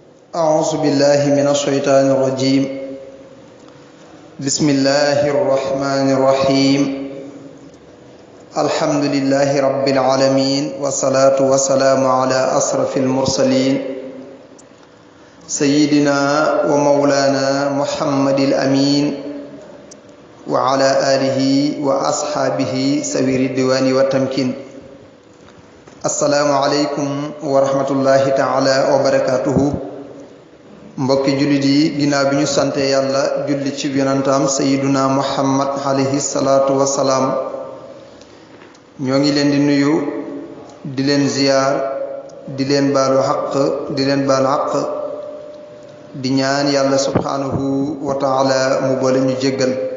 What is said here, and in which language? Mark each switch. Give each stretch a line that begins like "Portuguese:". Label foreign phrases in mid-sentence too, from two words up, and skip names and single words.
Arabic: أعوذ بالله من الشيطان الرجيم بسم الله الرحمن الرحيم الحمد لله رب العالمين والصلاة والسلام على أشرف المرسلين سيدنا ومولانا محمد الأمين وعلى آله وأصحابه سوي الديوان والتمكين السلام عليكم ورحمة الله تعالى
Wolof: وبركاته mbokki jullit yi ginnaaw bi ñu sante yàlla julli ci yonentam
Arabic: سيدنا محمد عليه الصلاة والسلام
Wolof: ñoo ngi leen di nuyu di leen ziyaar di leen baalu xaq di leen baalu xaq di ñaan yàlla
Arabic: سبحانه وتعالى
Wolof: mu boole ñu jéggal